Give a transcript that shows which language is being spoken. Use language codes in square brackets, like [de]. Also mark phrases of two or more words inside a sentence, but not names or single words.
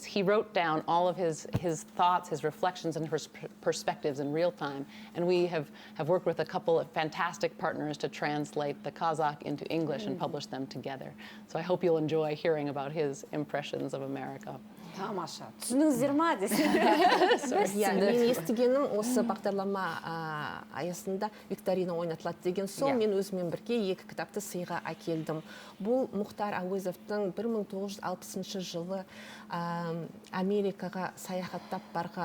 [en] He wrote down all of his thoughts, his reflections, and his perspectives in real time. And we have worked with a couple of fantastic partners to translate the Kazakh into English and publish them together. So I hope you'll enjoy hearing about his impressions of America. [kk] Тамаша. Түсініңіздер ма десең? Мен естігенім осы бағдарлама аясында викторина ойнатылады деген сол, мен өзімен бірге 2 кітапты сыйға әкелдім. Бұл Мұхтар Әуезовтың 1960 жылы Америкаға саяхаттап барған.